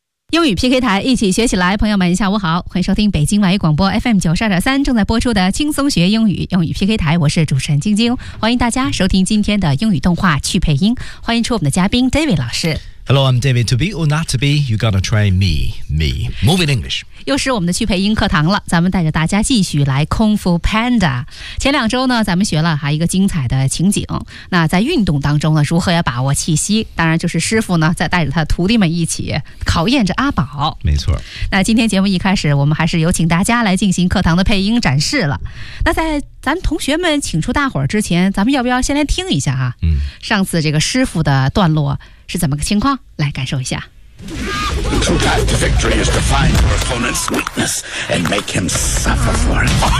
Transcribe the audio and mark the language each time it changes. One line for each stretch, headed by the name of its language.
Chinese: 英语 PK 台，一起学起来。朋友们下午好，欢迎收听北京外语广播 FM 92.3 正在播出的轻松学英语，英语 PK 台，我是主持人晶晶，欢迎大家收听今天的英语动画去配音，欢迎出我们的嘉宾 David 老师。
English: Hello, I'm David. To be or not to be, you gotta try me. Me. Moving English.
Chinese: 又是我们的去配音课堂了，咱们带着大家继续来空腹 Panda。前两周呢，咱们学了还一个精彩的情景。那在运动当中呢，如何要把握气息？当然就是师傅呢，在带着他徒弟们一起考验着阿宝。没错。那今天节目一开始，我们还是有请大家来进行课堂的配音展示了。那在咱同学们请出大伙儿之前，咱们要不要先来听一下啊？上次这个师傅的段落是怎么个情况？来感受一下。
English: The true path to victory is to find your opponent's weakness and make him suffer for it.